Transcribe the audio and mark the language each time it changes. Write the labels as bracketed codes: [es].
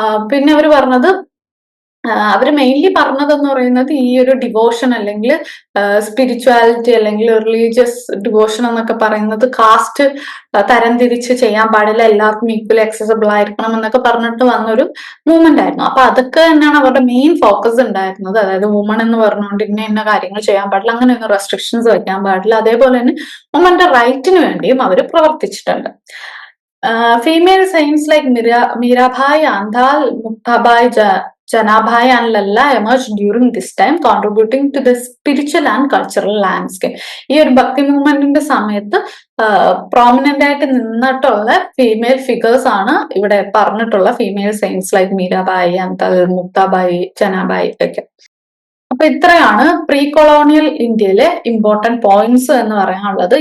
[ml] പിന്നെ അവർ പറഞ്ഞത്, അവര് മെയിൻലി പറഞ്ഞതെന്ന് പറയുന്നത് ഈ ഒരു ഡിവോഷൻ അല്ലെങ്കിൽ സ്പിരിച്വാലിറ്റി അല്ലെങ്കിൽ റിലീജിയസ് ഡിവോഷൻ എന്നൊക്കെ പറയുന്നത് കാസ്റ്റ് തരംതിരിച്ച് ചെയ്യാൻ പാടില്ല, എല്ലാവർക്കും ഈക്വലി അക്സസിബിൾ ആയിരിക്കണം എന്നൊക്കെ പറഞ്ഞിട്ട് വന്നൊരു മൂവ്മെന്റ് ആയിരുന്നു. അപ്പൊ അതൊക്കെ തന്നെയാണ് അവരുടെ മെയിൻ ഫോക്കസ് ഉണ്ടായിരുന്നത്. അതായത് വുമൺ എന്ന് പറഞ്ഞുകൊണ്ട് ഇന്ന കാര്യങ്ങൾ ചെയ്യാൻ പാടില്ല, അങ്ങനെയൊന്നും റെസ്ട്രിക്ഷൻസ് വെക്കാൻ പാടില്ല. അതേപോലെ തന്നെ വുമന്റെ റൈറ്റിന് വേണ്ടിയും അവർ പ്രവർത്തിച്ചിട്ടുണ്ട്. [en] Female saints like Mirabai, Andal, Muktabai, Janabhai and Lalla emerged during this time, contributing to the spiritual and cultural landscape. [ml] ഈ ഒരു ഭക്തി മൂവ്മെന്റിന്റെ സമയത്ത് പ്രോമിനന്റ് ആയിട്ട് നിന്നിട്ടുള്ള ഫീമെയിൽ ഫിഗേഴ്സ് ആണ് ഇവിടെ പറഞ്ഞിട്ടുള്ള female saints like Meerabai, അന്തൽ, Muktabai, ജനാബായി ഒക്കെ. അപ്പൊ ഇത്രയാണ് പ്രീ കൊളോണിയൽ ഇന്ത്യയിലെ ഇമ്പോർട്ടന്റ് പോയിന്റ്സ് എന്ന് പറയാനുള്ളത്.